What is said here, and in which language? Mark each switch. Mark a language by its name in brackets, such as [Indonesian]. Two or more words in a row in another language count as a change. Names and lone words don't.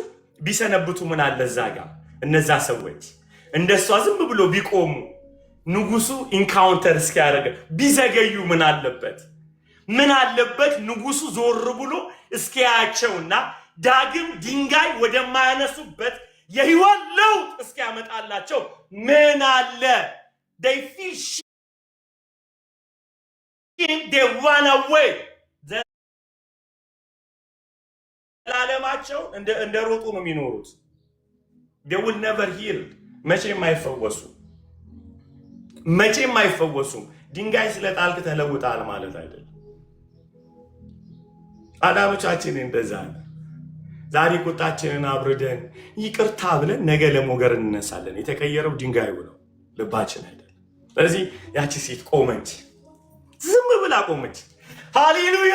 [Amharic] ቢሰነብቱ ምን አለ እዛ ጋር እነዛ ሰዎች እንደሷ ዝም ብሎ ቢቆሙ ንጉሱ ኢንካውንተር እስኪያደርግ ቢዘገዩ ምን አለበት? ምን አለበት ንጉሱ ዞር ብሎ እስኪያያቸውና ዳግም ድንጋይ ወደማያነሱበት የህይወት ለውጥ እስኪያመጣላቸው ምን አለ? [English] they feel shame, they run away. [Amharic] ዘላለማቸው እንደ ሮጡ ነው የሚኖሩት። [English] they will never heal. [Amharic] መቼም አይፈወሱም። ድንጋይ ስለጣልክ ተለውጣል ማለት አይደለም። አዳሞቻችን እንደዛ ነው። ዛሬ ቁጣችንን አብርደን ይቅርታ ብለን ነገ ለሞገር እንነሳለን። የተቀየረው ድንጋዩ ነው፣ ልባችን አይደለም። ስለዚህ ያቺ ሴት ቆመች፣ ዝም ብላ ቆመች። ሃሌሉያ!